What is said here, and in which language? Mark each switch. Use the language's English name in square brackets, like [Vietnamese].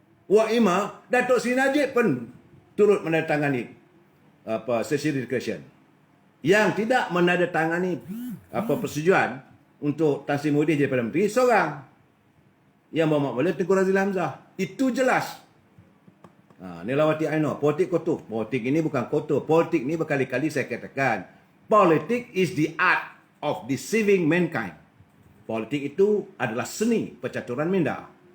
[Malay] Wak Ima, Datuk Seri Najib pun turut menandatangani sesi declaration. Yang tidak menandatangani persetujuan untuk Tan Sri Muhyiddin jadi Perdana Menteri seorang. Yang Muhammad Walid Tengku Razili Hamzah. Itu jelas. Nilawati Aino, politik kotor. Politik ini bukan kotor. Politik ini berkali-kali saya katakan. [English] Politik is the art of deceiving mankind. [Malay] Politik itu adalah seni percaturan minda.